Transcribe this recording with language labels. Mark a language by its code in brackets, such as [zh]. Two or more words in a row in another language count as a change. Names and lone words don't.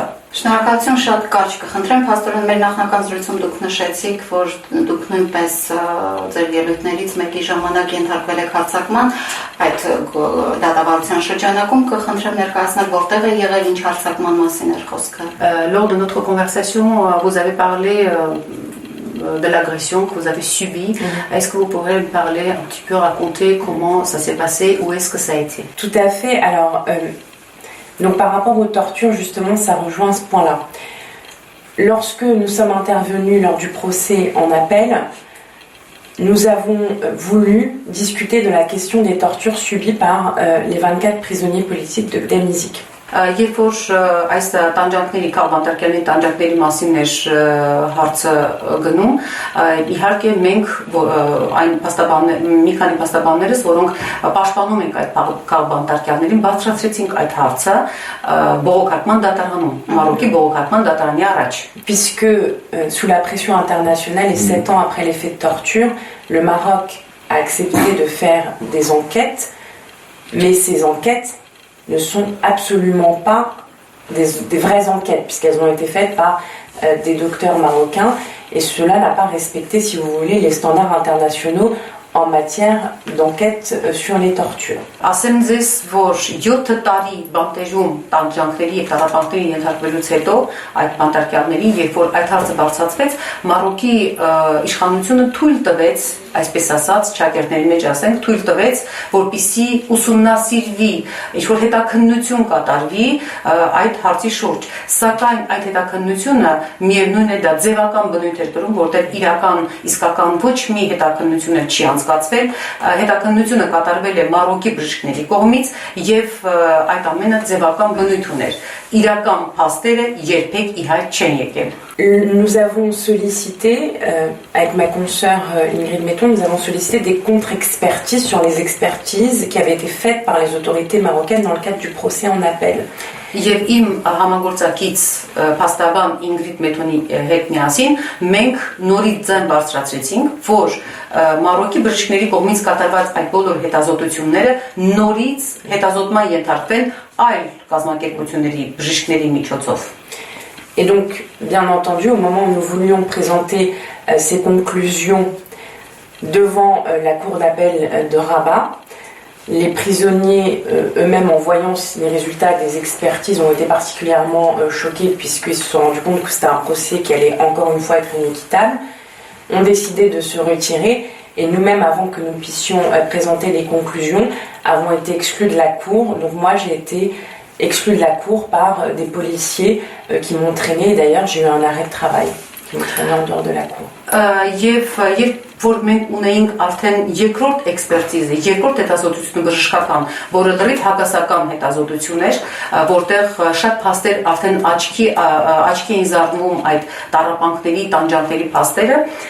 [hy] Շնորհակալություն, շատ կարճ կխնդրեմ, փաստորեն մեր նախնական զրույցում դուք նշեցիք, որ դուք նույնպես ձեր ելույթներից մեկի ժամանակ ենթարկվել եք հարձակման, այդ դատավարության շրջանակում կխնդրեմ ներկայացնել որտեղ է եղել, ինչ հարձակման մասին էր խոսքը։ [fr] Lors de notre conversation, vous avez parlé de l'agression que vous avez subie. Est-ce que vous pourrez me parler un petit peu, raconter comment ça s'est passé, où est-ce que ça a été? Tout à fait. Alors, donc par rapport aux tortures, justement, ça rejoint ce point-là. Lorsque nous sommes intervenus lors du procès en appel, nous avons voulu discuter de la question des tortures subies par les 24 prisonniers politiques de Gdamizik. [hy] Երբ որ այս տանջանքների քաղբանտարկյալների տանջանքների մասին էր հարցը գնում, իհարկե մենք այն մի քանի փաստաբաններս, որոնք պաշտպանում ենք այդ քաղբանտարկյալներին, բարձրացրեցինք այդ հարցը բողոքարկման դատարանում, Մարոկի բողոքարկման դատարանի առաջ. [fr] Puisque sous la pression internationale et 7 ans après les faits de torture, le Maroc a accepté de faire des enquêtes, mais ces enquêtes ne sont absolument pas des vraies enquêtes, puisqu'elles ont été faites par des docteurs marocains, et cela n'a pas respecté, si vous voulez, les standards internationaux en matière d'enquête sur les tortures. [hy] Ասեմ ձեզ, որ 7 տարի բանտերում տանջանքների եւ տարապանքների ենթարկվելուց հետո այդ բանտարկյալների, երբ որ այդ հարցը բարձրացվեց, Մարոկի իշխանությունը թույլ տվեց, այսպես ասած, ճակերտների մեջ ասենք, թույլ տվեց, որպիսի ուսումնասիրվի, ինչ-որ հետաքննություն կատարվի այդ հարցի շուրջ։ Սակայն այդ հետաքննությունը միևնույն է դա ձևական բնույթ էր կրում, որտեղ իրական, իսկական ոչ մի հետաքննություն չի անցկացվել, հետաքննությունը կատարվել է Մարոկի բժիշկների կողմից եւ այդ ամենը ձևական բնույթ ուներ։ Իրական փաստերը երբեք ի հայտ չեն եկել։ [fr] Nous avons sollicité, avec ma consoeur Ingrid Metton, nous avons sollicité des contre-expertises sur les expertises qui avaient été faites par les autorités marocaines dans le cadre du procès en appel. [hy] Եվ իմ համագործակից փաստաբան Ինգրիդ Մեթոնի հետ միասին մենք նորից ձայն բարձրացրեցինք, որ Մարոկի բժիշկների կողմից կատարված այդ բոլոր հետազոտությունները նորից հետազոտման ենթարկվեն այլ կազմակերպությունների բժիշկների միջոցով։ [fr] Et donc, bien entendu, au moment où nous voulions présenter ces conclusions devant la cour d'appel de Rabat, les prisonniers eux-mêmes, en voyant les résultats des expertises, ont été particulièrement choqués puisqu'ils se sont rendus compte que c'était un procès qui allait encore une fois être inéquitable, ont décidé de se retirer et nous-mêmes, avant que nous puissions présenter les conclusions, avons été exclus de la cour. Donc moi, j'ai été exclus de la cour par des policiers qui m'ont traîné. D'ailleurs, j'ai eu un arrêt de travail qui m'ont traîné en dehors de la cour. [hy] Որ մենք ունեինք արդեն երկրորդ էքսպերտիզը, երկրորդ հետազոտությունը բժշկական, որը լրիվ հակասական հետազոտություն էր, որտեղ շատ փաստեր արդեն աչքի էին զարնվում այդ տառապանքների, տանջանքների փաստերը,